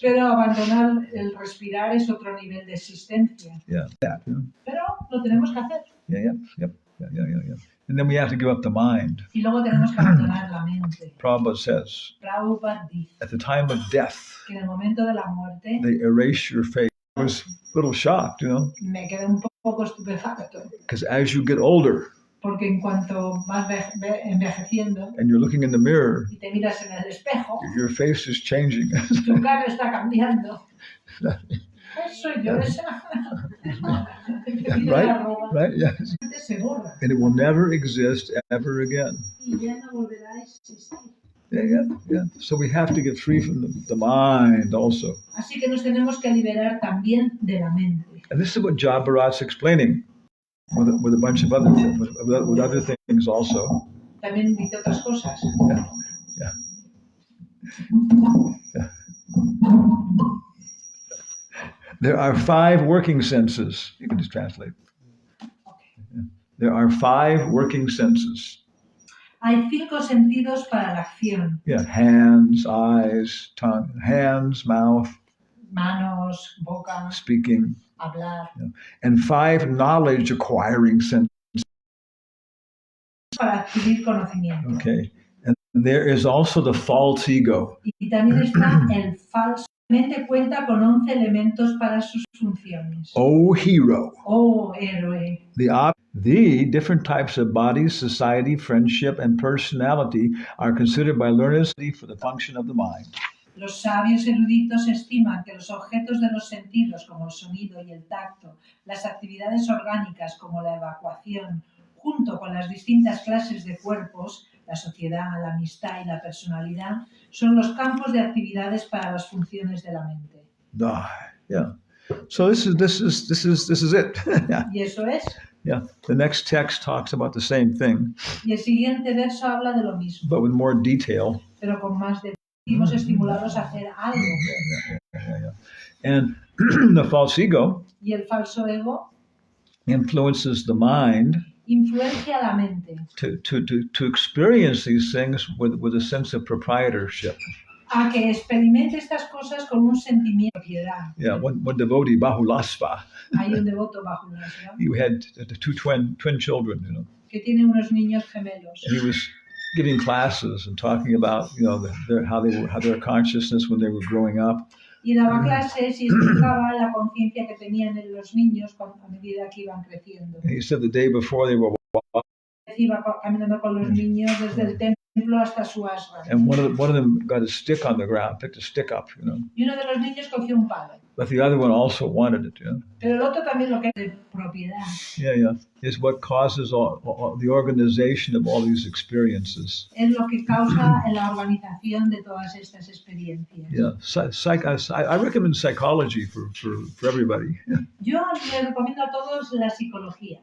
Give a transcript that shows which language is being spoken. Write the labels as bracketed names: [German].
[Spanish] Pero abandonar el respirar es otro nivel de existencia. [English] Yeah. [Spanish] Pero lo tenemos que hacer. [English] Yep. And then we have to give up the mind. [Spanish] Y luego tenemos que abandonar la mente. [English] Prabhupada says, [Spanish] Prabhupada dice [English] at the time of death, [Spanish] que en el momento de la muerte [English] they erase your face. I was a little shocked, [Spanish] me quedé un poco estupefacto. [English] because as you get older, [Spanish] Porque en cuanto vas envejeciendo [English] and you're looking in the mirror, [Spanish] y te miras en el espejo, [English] your face is changing. [Spanish] tu cara está cambiando. Pues soy yo esa. Que tiene la [English] Right? [Spanish] arruga. [English] Right? Yes. [Spanish] Se borra. [English] And it will never exist ever again. [Spanish] Y ya no volverá a existir. [English] Yeah. So we have to get free from the mind also. [Spanish] Así que nos tenemos que liberar también de la mente. [English] And this is what John Bharat's explaining with a bunch of other with other things also. [Spanish] También dice otras cosas. [English] Yeah. There are 5 working senses. You can just translate. Yeah. There are 5 working senses. [Spanish] Hay 5 sentidos para la acción. [English] Yeah, hands, eyes, tongue, hands, mouth, [Spanish] Manos, boca, [English] speaking, [Spanish] hablar. [English] and 5 knowledge acquiring senses. [Spanish] Para adquirir conocimiento. [English] Okay. And there is also the false ego. [Spanish] Y también está el falso. La mente cuenta con 11 elementos para sus funciones. [English] Oh, hero. [Spanish] Oh, héroe. [English] The different types of body, society, friendship, and personality are considered by learners for the function of the mind. [Spanish] Los sabios eruditos estiman que los objetos de los sentidos, como el sonido y el tacto, las actividades orgánicas, como la evacuación, junto con las distintas clases de cuerpos, la sociedad, la amistad y la personalidad, son los campos de actividades para las funciones de la mente. [English] Yeah. So this is it. [Spanish] Y eso es. [English] Yeah. The next text talks about the same thing, [Spanish] Y el siguiente verso habla de lo mismo, [English] but with more detail. [Spanish] pero con más detalle. Fuimos estimulados a hacer algo. [English] Yeah. And the false ego [Spanish] Y el falso ego [English] influences the mind [Spanish] influencia la mente [English] to experience these things with a sense of proprietorship. [Spanish] a que experimente estas cosas con un sentimiento de propiedad. [English] Yeah, one devotee, Bahulasva, [Spanish] Hay un devoto bajo una [English] he had 2 twin children, you know, [Spanish] que tiene unos niños gemelos. [English] and he was giving classes and talking about, you know, how their consciousness when they were growing up. [Spanish] Y daba clases y explicaba la conciencia que tenían en los niños a medida que iban creciendo. [English] And he said the day before they were, [Spanish] Iba caminando con los niños desde el templo hasta su ashram. [English] and one of them got a stick on the ground, picked a stick up, you know, [Spanish] Y uno de los niños cogió un palo. [English] but the other one also wanted it, you know. [Spanish] Pero el otro también lo que es de propiedad. [English] Yeah, is what causes all the organization of all these experiences. [Spanish] Es lo que causa la organización de todas estas experiencias. [English] Yeah, I recommend psychology for everybody. [Spanish] Yo le recomiendo a todos la psicología.